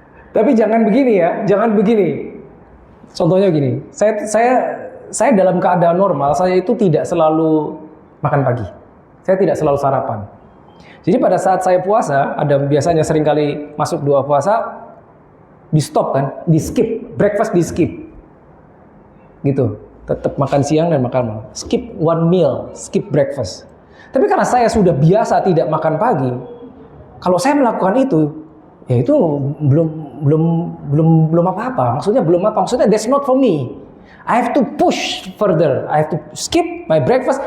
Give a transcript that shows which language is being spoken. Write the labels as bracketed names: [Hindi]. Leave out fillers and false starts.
[Indonesian] Tapi jangan begini ya, jangan begini. Contohnya gini, saya dalam keadaan normal, saya itu tidak selalu makan pagi. Saya tidak selalu sarapan. Jadi pada saat saya puasa, ada biasanya sering kali masuk doa puasa, di stop kan, di skip, breakfast di skip. Gitu. Tetap makan siang dan makan malam. [English] Skip one meal, skip breakfast. [Indonesian] Tapi karena saya sudah biasa tidak makan pagi, kalau saya melakukan itu, ya itu belum apa-apa. Maksudnya belum apa? Maksudnya [English] that's not for me. I have to push further. I have to skip my breakfast.